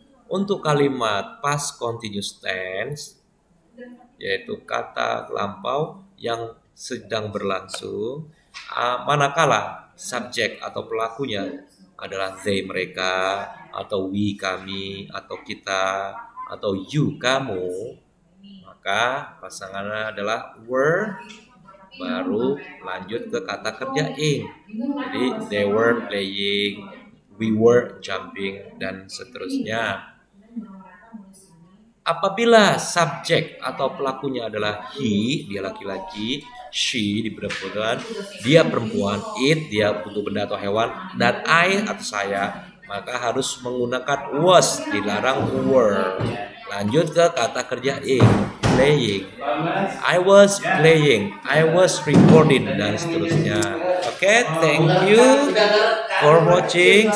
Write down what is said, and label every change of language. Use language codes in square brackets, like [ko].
[id] Untuk kalimat past continuous tense, yaitu kata lampau yang sedang berlangsung, manakala subjek atau pelakunya adalah they mereka, atau we kami, atau kita, atau you kamu, maka pasangannya adalah were, baru lanjut ke kata kerja ing. Jadi [en] they were playing, we were jumping, [id] dan seterusnya. Apabila subjek atau pelakunya adalah he, dia laki-laki, she, di perempuan, dia perempuan, it, dia bentuk benda atau hewan, dan I atau saya, maka harus menggunakan was, dilarang were. Lanjut ke kata kerja ing, playing. [en] I was playing, I was recording, [id] dan seterusnya. [en] Okay, thank you for watching.